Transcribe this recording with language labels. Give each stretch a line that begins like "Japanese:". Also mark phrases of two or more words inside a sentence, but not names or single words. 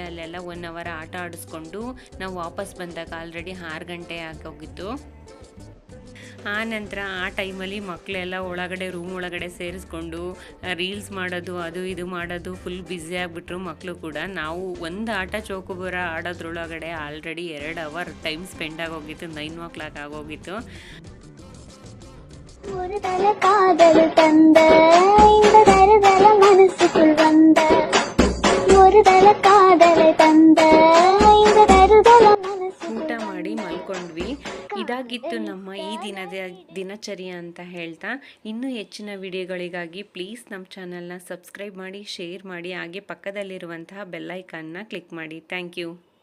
Kannada: ಅಲ್ಲೆಲ್ಲ 1 hour ಆಟ ಆಡಿಸ್ಕೊಂಡು ನಾವು ವಾಪಸ್ ಬಂದಾಗ ಆಲ್ರೆಡಿ 6 ಗಂಟೆ ಆಗೋಗಿತ್ತು. ಆ ನಂತರ ಆ ಟೈಮಲ್ಲಿ ಮಕ್ಕಳೆಲ್ಲ ಒಳಗಡೆ ರೂಮ್ ಒಳಗಡೆ ಸೇರಿಸ್ಕೊಂಡು ರೀಲ್ಸ್ ಮಾಡೋದು ಅದು ಇದು ಮಾಡೋದು
English: full busy
Kannada: ಆಗಿಬಿಟ್ರು ಮಕ್ಕಳು ಕೂಡ. ನಾವು ಒಂದು ಆಟ ಚೌಕಬಾರ ಆಡೋದ್ರೊಳಗಡೆ ಆಲ್ರೆಡಿ 2
English: hour time spend
Kannada: ಆಗೋಗಿತ್ತು, 9 o'clock ಆಗೋಗಿತ್ತು.
Tamil: ஒரு தல காதல் தந்த இந்த தருதல மனசுக்குள் வந்த ஒரு தல காதலை தந்த இந்த தருதல
Kannada: ಊಟ ಮಾಡಿ ಮಲ್ಕೊಂಡ್ವಿ. ಇದಾಗಿತ್ತು ನಮ್ಮ ಈ ದಿನಚರ್ಯ ಅಂತ ಹೇಳ್ತಾ, ಇನ್ನೂ ಹೆಚ್ಚಿನ ವಿಡಿಯೋಗಳಿಗಾಗಿ ಪ್ಲೀಸ್ ನಮ್ಮ ಚಾನಲ್ನ ಸಬ್ಸ್ಕ್ರೈಬ್ ಮಾಡಿ, ಶೇರ್ ಮಾಡಿ, ಹಾಗೆ ಪಕ್ಕದಲ್ಲಿರುವಂತಹ ಬೆಲ್ ಐಕಾನ್ನ ಕ್ಲಿಕ್ ಮಾಡಿ.
English: Thank you.